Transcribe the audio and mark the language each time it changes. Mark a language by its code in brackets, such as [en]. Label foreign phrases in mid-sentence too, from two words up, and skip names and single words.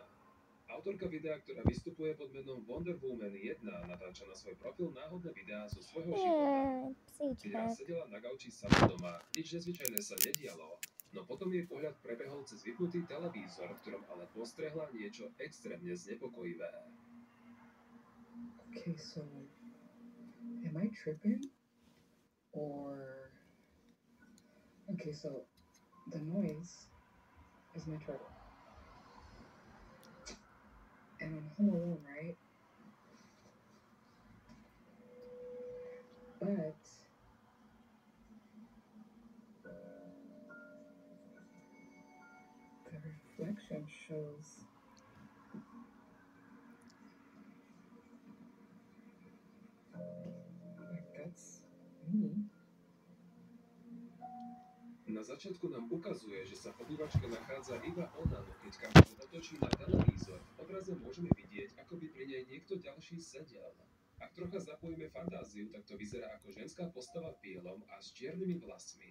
[sk] Autorka videa, ktorá vystupuje pod menom Wonder Woman 1, natáča na svoj profil náhodné videá zo svojho života. Keď raz sedela na gauči sama doma, nič nezvyčajné sa nedialo, no potom jej pohľad prebehol cez vypnutý televízor, v ktorom ale postrehla niečo extrémne znepokojivé. [en] Okay, so am I tripping? Or okay, so the noise is my turtle. And I'm home alone, right? But the reflection shows like that's me. [sk] Na začiatku nám ukazuje, že sa v obývačke nachádza iba ona, no keď kamera otočí na televízor, v obraze môžeme vidieť, ako by pri nej niekto ďalší sedel. Ak trocha zapojíme fantáziu, tak to vyzerá ako ženská postava v bielom a s čiernymi vlasmi.